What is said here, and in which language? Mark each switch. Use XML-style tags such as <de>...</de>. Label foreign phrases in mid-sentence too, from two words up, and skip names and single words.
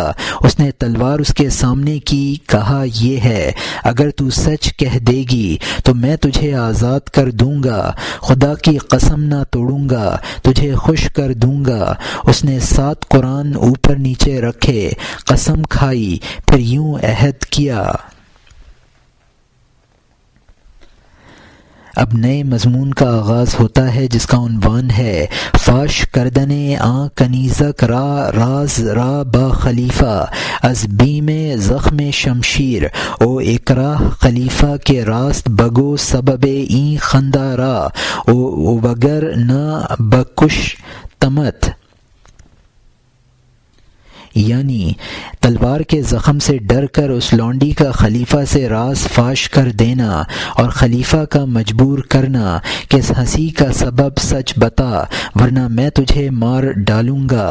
<ur>اس نے تلوار اس کے سامنے کی، کہا یہ ہے، اگر تو سچ کہہ دے گی تو میں تجھے آزاد کر دوں گا، خدا کی قسم نہ توڑوں گا، تجھے خوش کر دوں گا۔ اس نے 7 قرآن اوپر نیچے رکھے، قسم کھائی، پھر یوں عہد کیا۔ اب نئے مضمون کا آغاز ہوتا ہے جس کا عنوان ہے</ur> <fa>فاش کردن آں کنیزک را راز را با خلیفہ از بیم زخم شمشیر او اکراہ خلیفہ کے راست بگو سبب این خندہ را او وگر نہ بکش تمت،</fa> <ur>یعنی تلوار کے زخم سے ڈر کر اس لونڈی کا خلیفہ سے راز فاش کر دینا اور خلیفہ کا مجبور کرنا کہ اس ہنسی کا سبب سچ بتا ورنہ میں تجھے مار ڈالوں گا۔</ur>